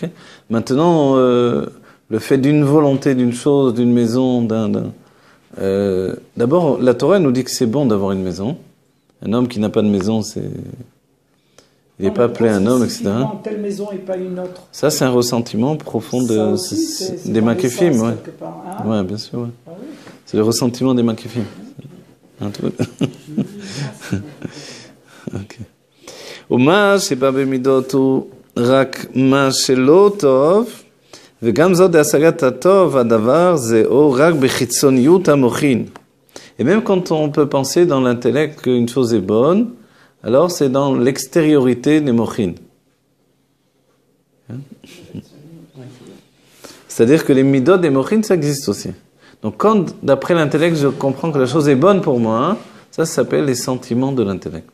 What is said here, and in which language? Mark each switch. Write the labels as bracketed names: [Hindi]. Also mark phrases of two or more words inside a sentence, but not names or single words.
[French] Maintenant, le fait d'une volonté, d'une chose, d'une maison, d'abord, la Torah nous dit que c'est bon d'avoir une maison. Un homme qui n'a pas de maison, il n'est pas appelé un homme, etc. Telle maison et pas une autre. Ça, c'est un ressentiment profond des Makifim. Oui, ouais, bien sûr. Ouais. Ah, oui. C'est le ressentiment des Makifim. [Hebrew] ומה שבא במידות הוא רק מה שלא טוב, וגם זאת להשגת הטוב, הדבר זהו רק בחיצוניות המוחין. [French] Et même quand on peut penser dans l'intellect qu'une chose est bonne, alors c'est dans l'extériorité des mochin. C'est-à-dire que les midot des mochin, ça existe aussi. Donc quand, d'après l'intellect, je comprends que la chose est bonne pour moi, ça s'appelle les sentiments de l'intellect.